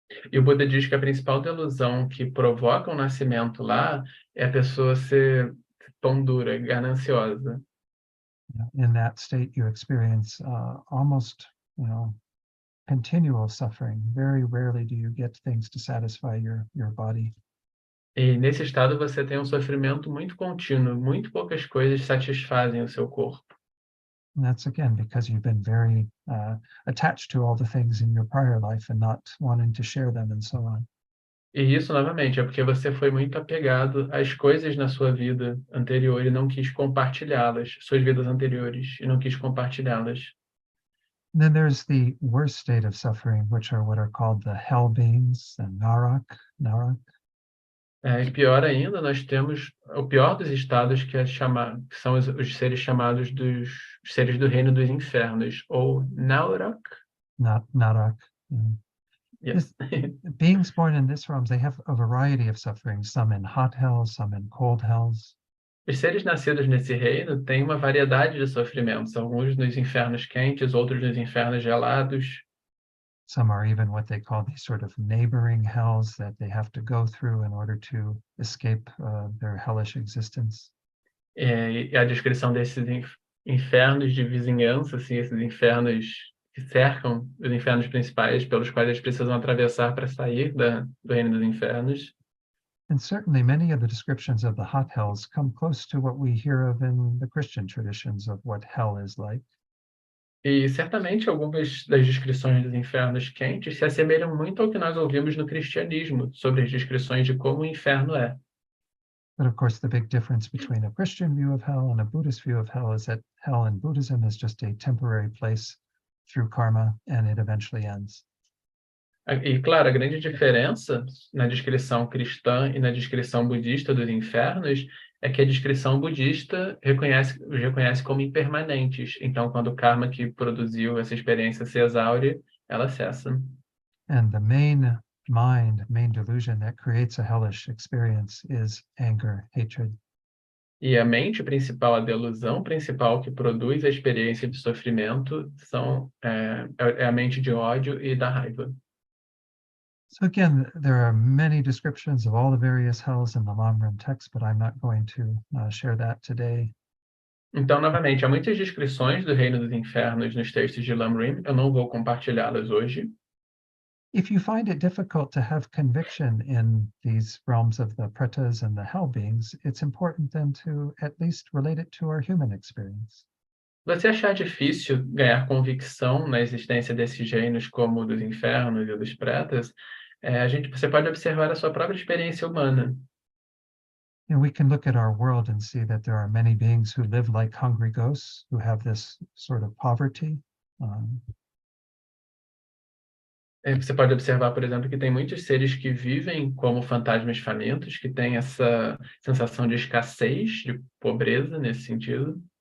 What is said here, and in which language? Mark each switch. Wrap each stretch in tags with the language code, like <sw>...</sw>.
<pt>E o Buda diz que a principal delusão que provoca o nascimento lá é a pessoa ser pão dura, gananciosa.</pt> <en>In that state, you experience almost, continual suffering. Very rarely do you get things to satisfy your body.</en> <pt>E nesse estado você tem um sofrimento muito contínuo, muito poucas coisas satisfazem o seu corpo.</pt> <en>And that's again because you've been very attached to all the things in your prior life and not wanting to share them and so on.</en> <pt>E isso, novamente, é porque você foi muito apegado às coisas na sua vida anterior e não quis compartilhá-las, suas vidas anteriores, e não quis compartilhá-las.</pt> <en>And then there's the worst state of suffering, which are what are called the hell beings, the narak.</en> <pt>E pior ainda, nós temos o pior dos estados, que são os seres chamados dos seres do reino dos infernos, ou Naurak.</pt> <en>Narak. Yes. Beings born in this realm, they have a variety of suffering, some in hot hells, some in cold hells.</en> <pt>Os seres nascidos nesse reino têm uma variedade de sofrimentos, alguns nos infernos quentes, outros nos infernos gelados.</pt> <en>Some are even what they call these sort of neighboring hells that they have to go through in order to escape their hellish existence.</en> <pt>E a descrição desses infernos de vizinhança, assim, esses infernos que cercam os infernos principais, pelos quais eles precisam atravessar para sair do reino dos infernos.</pt> <en>And certainly many of the descriptions of the hot hells come close to what we hear of in the Christian traditions of what hell is like.</en> <pt>E certamente algumas das descrições dos infernos quentes se assemelham muito ao que nós ouvimos no cristianismo, sobre as descrições de como o inferno é.</pt> <en>But of course, the big difference between a Christian view of hell and a Buddhist view of hell is that hell in Buddhism is just a temporary place through karma, and it eventually ends.</en> <pt>E, claro, a grande diferença na descrição cristã e na descrição budista dos infernos é que a descrição budista os reconhece como impermanentes. Então, quando o karma que produziu essa experiência se exaure, ela cessa.</pt> <en>And the main delusion that creates a hellish experience is anger, hatred.</en> <pt>E a mente principal, a delusão principal que produz a experiência de sofrimento é a mente de ódio e da raiva.</pt> <en>So again, there are many descriptions of all the various hells in the Lamrim text, but I'm not going to share that today.</en> <pt>Então, novamente, há muitas descrições do reino dos infernos nos textos de Lamrim, eu não vou compartilhá-las hoje.</pt> <en>If you find it difficult to have conviction in these realms of the pretas and the hell beings, it's important then to at least relate it to our human experience.</en> <pt>Se você achar difícil ganhar convicção na existência desses reinos como o dos infernos e dos pretas, você pode observar a sua própria experiência humana.</pt> <en>And we can look at our world and see that there are many beings who live like hungry ghosts, who have this sort of poverty.</en> <pt>Você pode observar, por exemplo, que tem muitos seres que vivem como fantasmas famintos, que têm essa sensação de escassez, de pobreza nesse sentido.</pt>